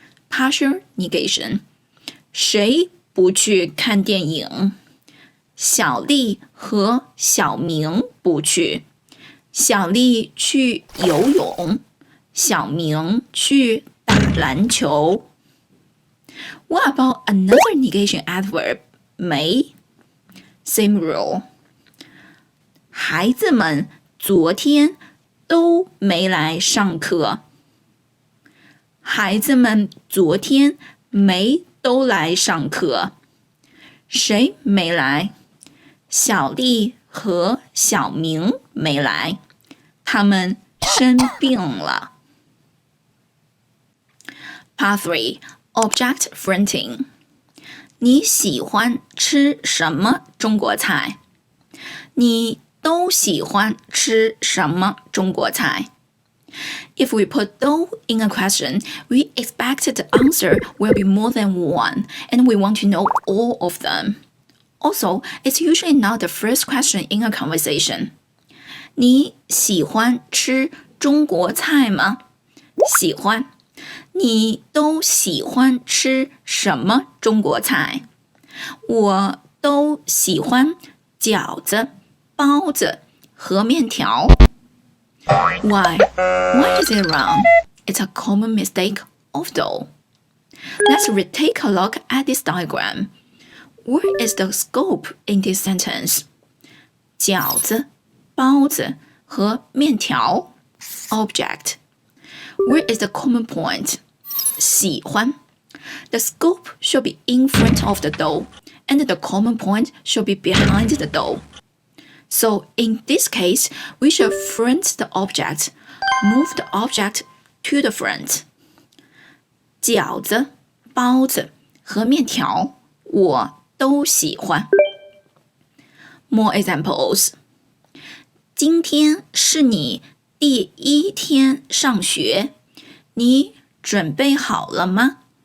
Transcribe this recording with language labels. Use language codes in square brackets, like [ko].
[zh] Partial negation. 谁不去看电影？小丽和小明不去。小丽去游泳，小明去打篮球。 [en] What about another negation adverb, 没 Same rule. [zh] 孩子们昨天都没来上课。孩子们昨天没都来上课。谁没来？小丽和小明没来，他们生病了。 Part 3, Object Fronting. 你喜欢吃什么中国菜？你都喜欢吃什么中国菜？ [en] If we put 都 in a question, we expect the answer will be more than one, and we want to know all of them. Also, it's usually not the first question in a conversation. [zh] 你喜欢吃中国菜吗？喜欢。你都喜欢吃什么中国菜？我都喜欢饺子、包子和面条。 Why? [en] Why is it wrong? It's a common mistake of dough. Let's retake a look at this diagram. Where is the scope in this sentence? [zh] 饺子、包子和面条 Object. [en] Where is the common point? 喜欢 The scope should be in front of the dough, and the common point should be behind the dough. So in this case, we should front the object, move the object to the front. [zh] 饺子、包子和面条我都喜欢。 [en] More examples. [zh] 今天是你第一天上学，你准备好了吗？